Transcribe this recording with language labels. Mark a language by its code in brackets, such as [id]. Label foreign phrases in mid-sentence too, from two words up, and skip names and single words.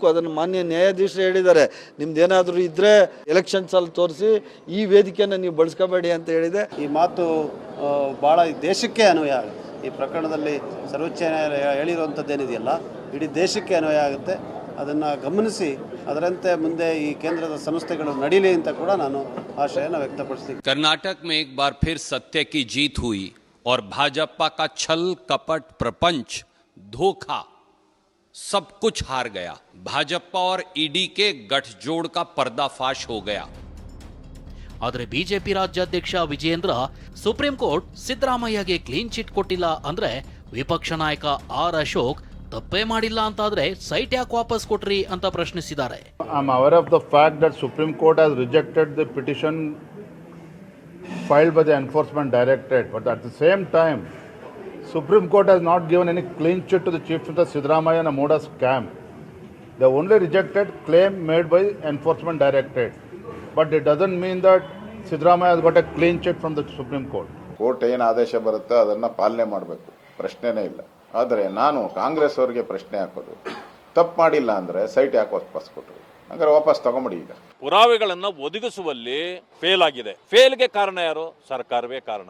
[kn] ಅದನ್ನು ಮಾನ್ಯ ನ್ಯಾಯಾಧೀಶರು ಹೇಳಿದ್ದಾರೆ, ನಿಮ್ದೇನಾದರೂ ಇದ್ದರೆ ಎಲೆಕ್ಷನ್ಸಲ್ಲಿ ತೋರಿಸಿ, ಈ ವೇದಿಕೆಯನ್ನು ನೀವು ಬಳಸ್ಕೋಬೇಡಿ ಅಂತ ಹೇಳಿದೆ. ಈ ಮಾತು ಭಾಳ ದೇಶಕ್ಕೆ ಅನ್ವಯ ಆಗುತ್ತೆ. ಈ ಪ್ರಕರಣದಲ್ಲಿ ಸರ್ವೋಚ್ಚ ನ್ಯಾಯಾಲಯ ಹೇಳಿರುವಂಥದ್ದೇನಿದೆಯಲ್ಲ, ಇಡೀ ದೇಶಕ್ಕೆ ಅನ್ವಯ ಆಗುತ್ತೆ. ಅದನ್ನು ಗಮನಿಸಿ ಅದರಂತೆ ಮುಂದೆ ಈ ಕೇಂದ್ರದ ಸಂಸ್ಥೆಗಳು ನಡೀಲಿ ಅಂತ ಕೂಡ ನಾನು ಆಶಯನ ವ್ಯಕ್ತಪಡಿಸ್ತೀನಿ. [hi] कर्नाटक में एक बार फिर सत्य की जीत हुई और भाजपा का छल, कपट, प्रपंच, धोखा सब कुछ हार गया. भाजपा और ईडी के गठजोड़ का पर्दाफाश हो गया. [kn] ಆದರೆ ಬಿಜೆಪಿ ರಾಜ್ಯಾಧ್ಯಕ್ಷ ವಿಜಯೇಂದ್ರ ಸುಪ್ರೀಂ ಕೋರ್ಟ್ ಸಿದ್ದರಾಮಯ್ಯಗೆ [en] clean chit [kn] ಕೊಟ್ಟಿಲ್ಲ ಅಂದ್ರೆ ವಿಪಕ್ಷ ನಾಯಕ ಆರ್ ಅಶೋಕ್ ತಪ್ಪೇ ಮಾಡಿಲ್ಲ ಅಂತಾದ್ರೆ ಸೈಟ್ ಯಾಕೆ ವಾಪಸ್ ಕೊಟ್ರಿ ಅಂತ ಪ್ರಶ್ನಿಸಿದ್ದಾರೆ. [en] I am aware of the fact that Supreme Court has rejected the petition filed by the Enforcement Directorate, but at the same time, Supreme Court has not given any clean chit to the Chief Minister Siddaramaiah on a Moda scam. They only rejected claim made by Enforcement Directorate, but it doesn't mean that Siddaramaiah has got a clean chit from the Supreme Court. [kn] ಕೋರ್ಟ್ ಏನು ಆದೇಶ ಬರುತ್ತೆ ಅದನ್ನು ಪಾಲನೆ ಮಾಡಬೇಕು, ಪ್ರಶ್ನೆನೇ ಇಲ್ಲ. ಆದರೆ ನಾನು ಕಾಂಗ್ರೆಸ್ ಅವರಿಗೆ ಪ್ರಶ್ನೆ ಹಾಕೋದು, ತಪ್ಪು ಮಾಡಿಲ್ಲ ಅಂದರೆ ಸೈಟ್ ಯಾಕೆ ವಾಪಸ್ ಕೊಟ್ಟರು? ಹಂಗಾರೆ ವಾಪಸ್ ತಗೊಂಬಿಡಿ. ಈಗ ಪುರಾವೆಗಳನ್ನು ಒದಗಿಸುವಲ್ಲಿ ಫೇಲ್ ಆಗಿದೆ. ಫೇಲ್ಗೆ ಕಾರಣ ಯಾರು? ಸರ್ಕಾರವೇ ಕಾರಣ.